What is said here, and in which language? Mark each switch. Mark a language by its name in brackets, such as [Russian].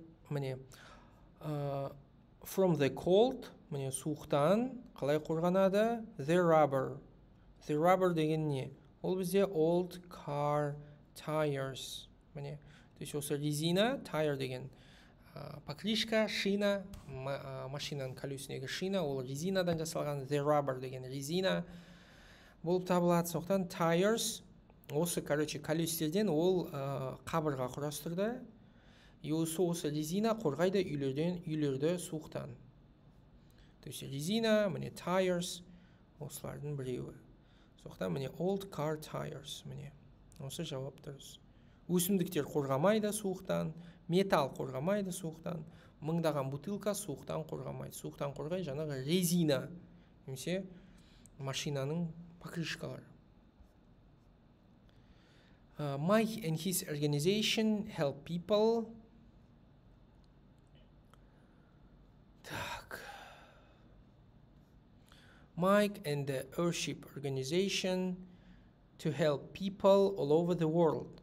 [Kazakh] Міне [English] from the cold, [Kazakh] міне суықтан қалай қорғанады? [English] The rubber. [Kazakh] The rubber деген не? Ол бізде [English] old car tires. [Kazakh] Міне, то есть осы резина, tire деген покрышка, шина, машинаның колесіндегі шина, ол резинадан жасалған. The rubber деген резина болып табылады. Соқтан tires, осы, колестерден ол қабырға құрастырды. Осы резина қорғайды үйлерді суықтан. То есть резина, міне tires, осылардың біреуі. Соқтан міне [English] old car tires, [Kazakh] міне. Осы жауап дұрыс. Өсімдіктер қорғамайды суықтан, металл қорғамайды суықтан, мыңдаған бутылка суықтан қорғамайды. Суықтан қорғай жаңағы резина, немесе машинаның покрышкалары. [English] Mike and his organization help people. [Russian] Так. [English] Mike and the Earthship organization to help people all over the world.